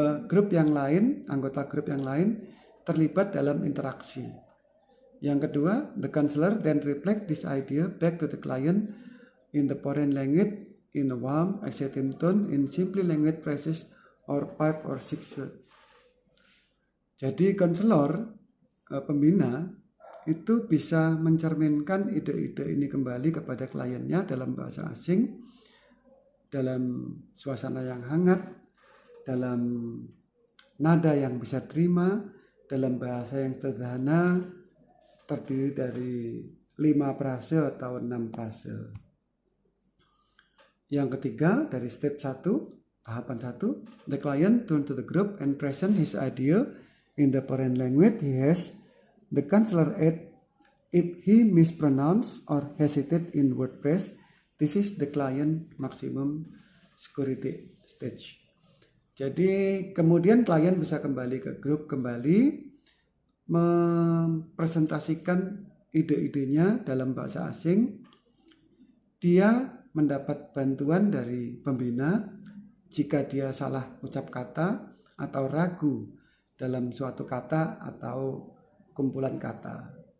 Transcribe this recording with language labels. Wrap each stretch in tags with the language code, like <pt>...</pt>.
<id>grup yang lain, anggota grup yang lain terlibat dalam interaksi.</id> <en>Yang kedua, the counselor then reflect this idea back to the client in the foreign language, in a warm, exciting tone, in simply language phrases or 5 or 6 words.</en> <id>Jadi konselor, pembina itu bisa mencerminkan ide-ide ini kembali kepada kliennya dalam bahasa asing, dalam suasana yang hangat, dalam nada yang bisa terima, dalam bahasa yang sederhana, terdiri dari 5 frase atau 6 frase.</id> <en>Yang ketiga, dari step 1, tahapan 1, the client turn to the group and present his idea in the foreign language he has. The counselor add, if he mispronounce or hesitate in word phrase, this is the client maximum security stage.</en> <id>Jadi kemudian klien bisa kembali ke grup kembali, mempresentasikan ide-idenya dalam bahasa asing. Dia mendapat bantuan dari pembina jika dia salah ucap kata atau ragu dalam suatu kata atau kumpulan kata.</id>